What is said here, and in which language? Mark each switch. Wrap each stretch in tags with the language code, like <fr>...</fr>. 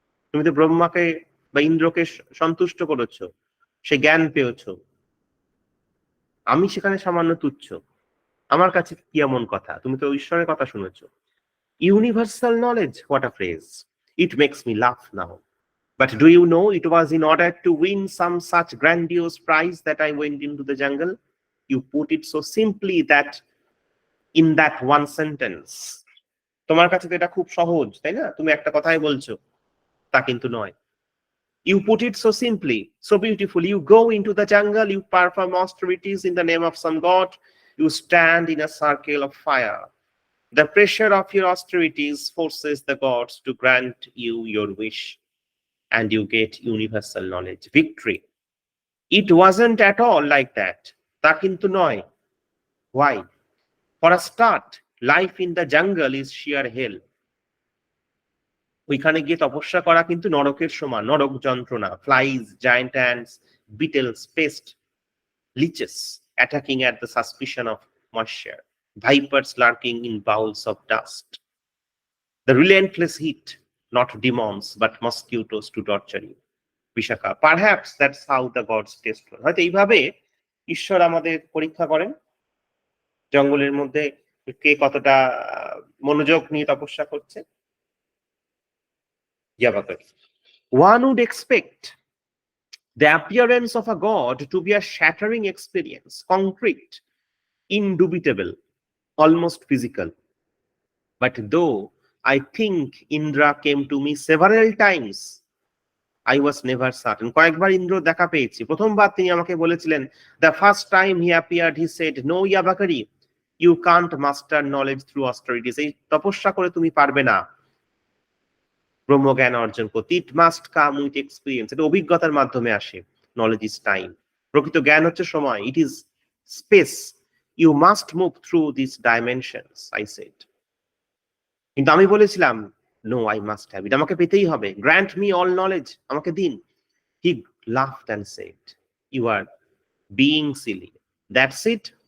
<bn>তুমি তো ব্রহ্মাকে বা ইন্দ্রকে সন্তুষ্ট করেছো, সে জ্ঞান পেয়েছো, আমি সেখানে সামান্য তুচ্ছ। আমার কাছে কি এমন কথা? তুমি তো ঈশ্বরের কথা শুনেছো।</bn> <en>Universal knowledge, what a phrase. It makes me laugh now. But do you know it was in order to win some such grandiose prize that I went into the jungle? You put it so simply that in that one sentence.</en> <bn>তোমার কাছে তো এটা খুব সহজ, তাই না? তুমি একটা কথাই বলছো, তা কিন্তু নয়।</bn> <en>You put it so simply, so beautifully. You go into the jungle, you perform austerities in the name of some god, you stand in a circle of fire. The pressure of your austerities forces the gods to grant you your wish, and you get universal knowledge, victory. It wasn't at all like that.</en> <bn>তা কিন্তু নয়।</bn> <en>Why? For a start, life in the jungle is sheer hell.</en> <bn>ওইখানে গিয়ে তপস্যা করা কিন্তু নরকের সমান, নরক যন্ত্রণা।</bn> <en>Flies, giant ants, beetles, pests, leeches attacking at the suspicion of moisture, vipers lurking in bowls of dust. The relentless heat, not demons but mosquitoes to torture you. Vishaka, perhaps that's how the gods test.</en> <bn>হয়তো এইভাবে ঈশ্বর আমাদের পরীক্ষা করেন, জঙ্গলের মধ্যে কে কতটা মনোযোগ নিয়ে তপস্যা করছে।</bn> <en>One would expect the appearance of a god to be a shattering experience, concrete, indubitable, almost physical. But though I think Indra came to me several times I was never certain.</en> <bn>কয়েকবার ইন্দ্র দেখা পেয়েছি। প্রথমবার তিনি আমাকে বলেছিলেন,</bn> <en>the first time he appeared, he said, no, Yabakari, you can't master knowledge through austerities.</en> <bn>এই তপস্যা করে তুমি পারবে না ব্রহ্মজ্ঞান অর্জন করতে।</bn> <en>It must come with experience.</en> <bn>এটা অভিজ্ঞতার মাধ্যমে আসে।</bn> <en>Knowledge is time.</en> <bn>প্রকৃত জ্ঞান হচ্ছে সময়।</bn> <en>It is space. You must move through these dimensions, I said.</en> <bn>কিন্তু আমি বলেছিলাম,</bn> <en>no, I must have it.</en> <bn>আমাকে পেতেই হবে।</bn> <en>Grant me all knowledge.</en> <bn>আমাকে দিন।</bn> <en>He laughed and said, you are being silly. That's it.</en>